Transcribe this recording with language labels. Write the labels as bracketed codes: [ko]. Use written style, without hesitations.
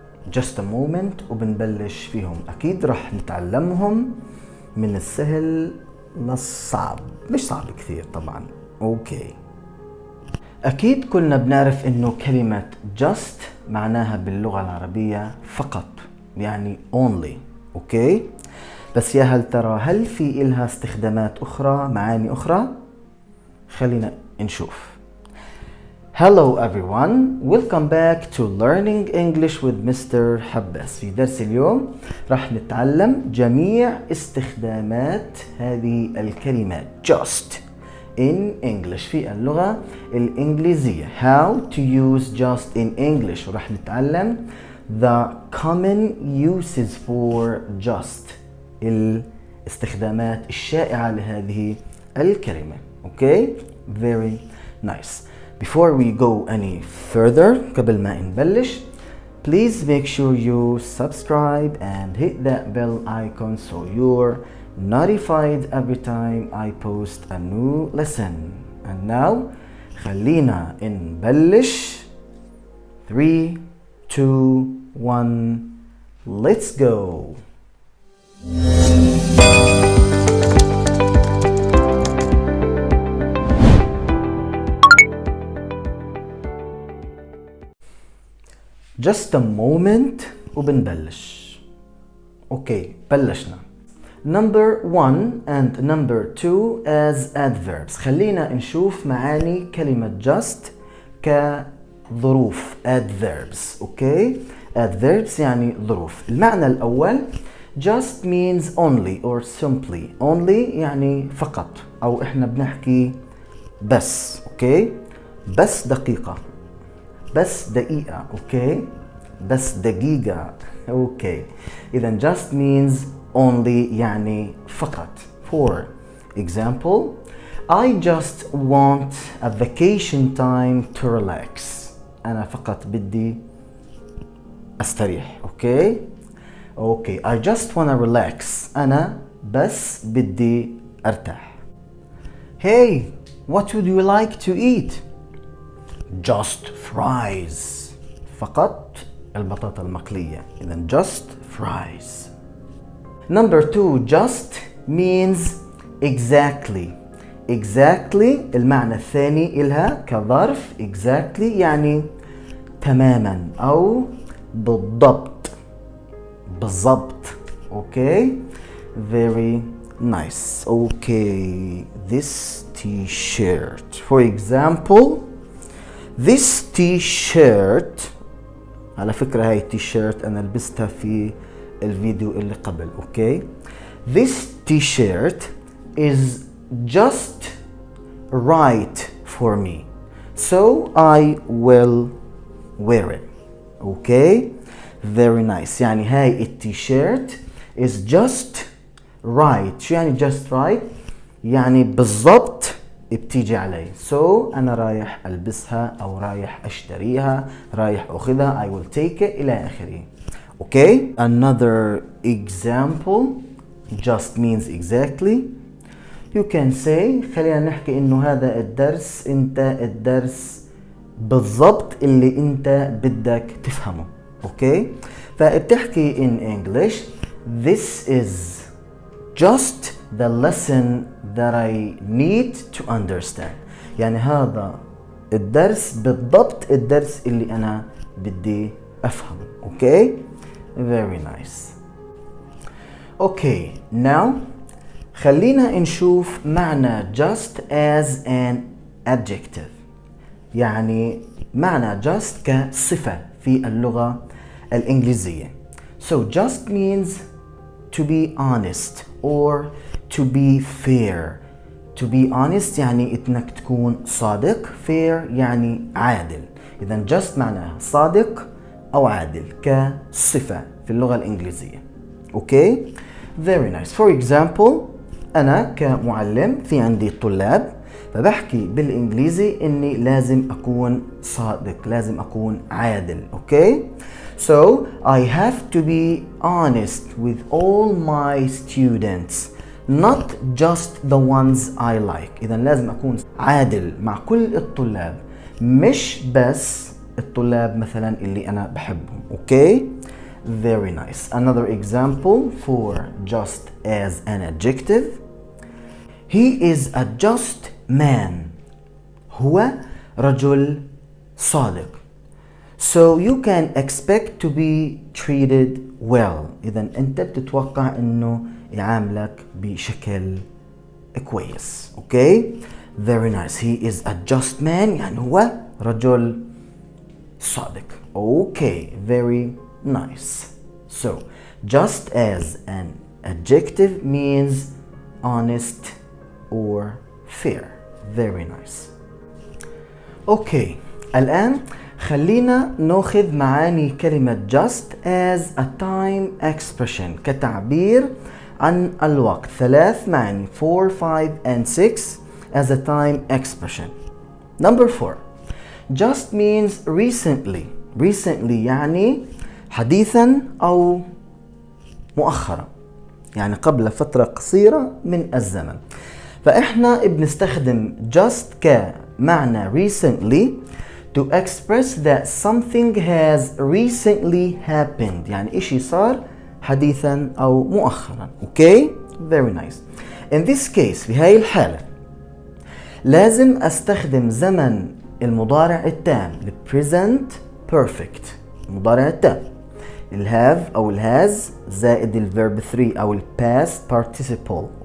[en] Just a moment [ar] وبنبلش فيهم. أكيد رح نتعلمهم من السهل للصعب، مش صعب كثير طبعا. اوكي، أكيد كلنا بنعرف إنه كلمة just معناها باللغة العربية فقط، يعني only. اوكي، بس يا هل ترى هل في إلها استخدامات أخرى، معاني أخرى؟ خلينا نشوف. [en] Hello everyone, welcome back to learning English with Mr. حباس. [ar] في درس اليوم راح نتعلم جميع استخدامات هذه الكلمات [en] just in English [ar] في اللغة الإنجليزية. [en] How to use just in English. [ar] وراح نتعلم [en] the common uses for just. [ar] الاستخدامات الشائعة لهذه الكلمة. [en] Okay, very nice. Before we go any further, [ar] قبل ما نبلش, [en] please make sure you subscribe and hit that bell icon so you're notified every time I post a new lesson. And now, [ar] خلينا نبلش. [en] 3, 2, 1, let's go. Just a moment [ar] وبنبلش. اوكي، بلشنا. [en] Number 1 and number 2 as adverbs. [ar] خلينا نشوف معاني كلمة just كظروف. [en] adverbs. [ar] اوكي، adverbs يعني ظروف. المعنى الأول [en] just means only or simply. [ar] only يعني فقط، أو إحنا بنحكي بس. اوكي، بس دقيقة، بس دقيقة. اوكي، بس دقيقة. اوكي، إذا [en] just means only [ar] يعني فقط. [en] For example, I just want a vacation time to relax. [ar] أنا فقط بدي أستريح. [en] Okay, okay, I just wanna relax. [ar] أنا بس بدي أرتاح. [en] Hey, what would you like to eat? Just fries. [ar] فقط البطاطا المقلية. [en] إذن just fries. Number 2, just means exactly. [ar] Exactly المعنى الثاني إلها كظرف. Exactly يعني تماما أو بالضبط. بالضبط. [en] Okay, very nice. Okay, this t-shirt. For example, this t-shirt. [ar] على فكرة هاي التيشيرت أنا لبستها في الفيديو اللي قبل. [en] Okay, this t-shirt is just right for me, so I will wear it. Okay, very nice. [ar] يعني هاي التيشيرت [en] is just right. [ar] شو يعني just right؟ يعني بالضبط بتيجي علي. so أنا رايح ألبسها أو رايح أشتريها، رايح أخذها. [en] I will take it [ar] إلى آخره. [en] Okay, another example just means exactly. You can say [ar] خلينا نحكي إنه هذا الدرس الدرس بالضبط اللي أنت بدك تفهمه. [en] Okay, [ar] فبتحكي [en] in English this is just the lesson that I need to understand. [ar] يعني هذا الدرس بالضبط الدرس اللي أنا بدي أفهمه. [en] Okay, very nice. Okay, now [ar] خلينا نشوف [en] معنى just as an adjective. [ar] يعني معنى just كصفة في اللغة الإنجليزية. [en] So just means to be honest or to be fair. To be honest [ar] يعني انك تكون صادق. fair يعني عادل. اذا just معناها صادق، أو عادل كصفة في اللغة الإنجليزية. [en] Okay? Very nice. For example [ar] أنا كمعلم في عندي طلاب، فبحكي بالإنجليزي إني لازم أكون صادق، لازم أكون عادل. [en] Okay? So I have to be honest with all my students, not just the ones I like. [ar] إذا لازم أكون عادل مع كل الطلاب، مش بس الطلاب مثلا اللي أنا بحبهم. [en] Okay? Very nice. Another example for just as an adjective. He is a just man. [ar] هو رجل صادق. [en] So you can expect to be treated well. [ar] إذا أنت بتتوقع إنه يعاملك بشكل كويس. [en] Okay? Very nice. He is a just man. [ar] يعني هو رجل صادق. [en] Okay, very nice. So just as an adjective means honest or fair. Very nice. [ar] Okay, الآن خلينا ناخذ معاني كلمة [en] just as a time expression [ar] كتعبير عن الوقت. [en] 3 معاني 4, 5 and 6 as a time expression. Number 4. Just means recently. [ar] Recently يعني حديثا أو مؤخرا، يعني قبل فترة قصيرة من الزمن. فإحنا بنستخدم just كمعنى recently [en] to express that something has recently happened، [ar] يعني إشي صار حديثا أو مؤخرا. [en] Okay? Very nice. In this case [ar] في هاي الحالة لازم أستخدم زمن المضارع التام present perfect، المضارع التام، الهاف أو الهاز زائد الفيرب 3 أو الباست participle.